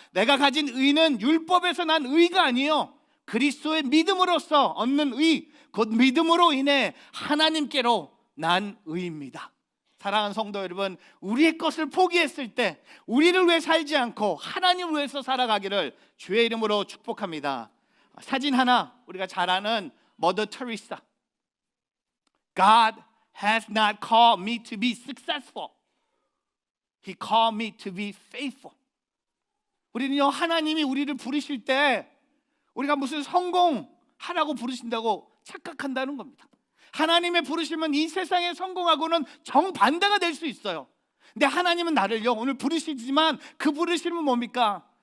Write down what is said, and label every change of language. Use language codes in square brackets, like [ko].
[ko] 내가 가진 의는 율법에서 난 의가 아니요, 그리스도의 믿음으로써 얻는 의, 곧 믿음으로 인해 하나님께로 난 의입니다. 사랑하는 성도 여러분, 우리의 것을 포기했을 때 우리를 위해 살지 않고 하나님을 위해서 살아가기를 주의 이름으로 축복합니다. 사진 하나, 우리가 잘 아는 머더 테레사. [en] God has not called me to be successful. He called me to be faithful. [ko] 우리는요, 하나님이 우리를 부르실 때 우리가 무슨 성공하라고 부르신다고 착각한다는 겁니다. 하나님의 부르심은 이 세상에 성공하고는 정반대가 될 수 있어요. 근데 하나님은 나를요, 오늘 부르시지만 그 부르심은 뭡니까?